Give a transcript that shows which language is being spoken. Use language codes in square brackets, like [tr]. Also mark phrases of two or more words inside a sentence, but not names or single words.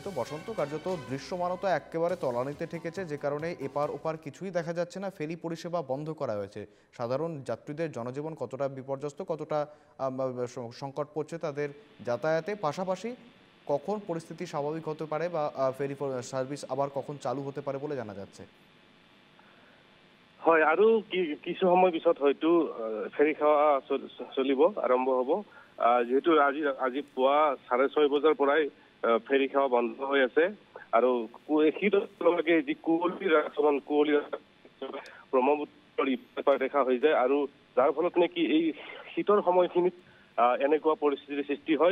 [bn] বসন্ত, কার্যত দৃশ্যমানতা একেবারে তলানিতে ঠেকেছে, যে কারণে এপার ওপার কিছুই দেখা যাচ্ছে না, ফেরি পরিষেবা বন্ধ করা হয়েছে। সাধারণ যাত্রীদের জনজীবন কতটা বিপর্যস্ত, কতটা সংকট পড়ছে তাদের যাতায়াতে, পাশাপাশি কখন পরিস্থিতি স্বাভাবিক হতে পারে বা ফেরি সার্ভিস আবার কখন চালু হতে পারে বলে জানা যাচ্ছে? [as] হয়, আৰু কিছু সময় পিছত হয়তো ফেৰী সেৱা চলিব, আৰম্ভ হ'ব। যিহেতু আজি পুৱা 6:30 বজাৰ পৰাই ফেৰী সেৱা বন্ধ হৈ আছে। আৰু শীতলৈকে যি কুঁৱলী ব্ৰহ্মপুত্ৰৰ দেখা হৈ যায়, আৰু যাৰ ফলত নেকি এই শীতৰ সময়খিনিত এনেকুৱা পৰিস্থিতিৰ সৃষ্টি হয়।